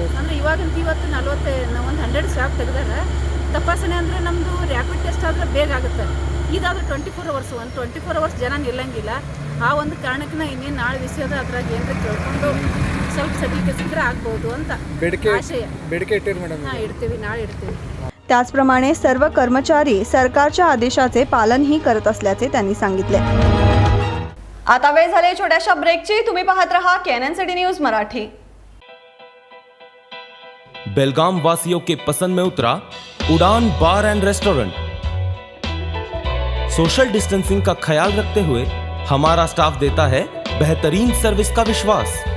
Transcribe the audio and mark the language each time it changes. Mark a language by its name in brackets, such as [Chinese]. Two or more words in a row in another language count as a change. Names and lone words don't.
[Kannada] ಅಂದರೆ ಇವಾಗಂತ ಇವತ್ತು 40 ಒಂದು 100 ಸ್ವಾಬ್ ತೆಗೆದಾರೆ. ತಪಾಸಣೆ ಅಂದರೆ ನಮ್ಮದು [English] rapid test [Kannada] ಆದರೆ ಬೇಗ ಆಗುತ್ತೆ. ಇದಾದರೆ 24 hours. ಒಂದು 24 hours ಜನ ನಿಲ್ಲಂಗಿಲ್ಲ. ಆ ಒಂದು ಕಾರಣಕ್ಕೆ ಇನ್ನೇನು ನಾಳೆ ವಿಷಯದ ಅದ್ರಾಗ ಏನಾರ ಕೇಳ್ಕೊಂಡು ಸ್ವಲ್ಪ ಸರ್ಟಿಫಿಕೇಟ್ ಇದ್ರೆ ಆಗ್ಬೋದು ಅಂತ ಆಶಯ. ಬೇಡಿಕೆ ಇಟ್ಟಿರಿ ಮೇಡಮ್? ಹಾಂ, ಇಡ್ತೀವಿ. ನಾಳೆ इडते. [Marathi] त्याचप्रमाणे सर्व कर्मचारी सरकारच्या आदेशाचे पालनही करत असल्याचे त्यांनी सांगितले. आता वेळ झाली छोट्याशा ब्रेकची. तुम्ही पाहत रहा KNN सिटी न्यूज मराठी. [Hindi] बेलगाम वासियों के पसंद में उतरा उड़ान बार एंड रेस्टोरेंट. [English] social distancing [Hindi] का ख्याल रखते हुए हमारा स्टाफ देता है बेहतरीन सर्विस का विश्वास.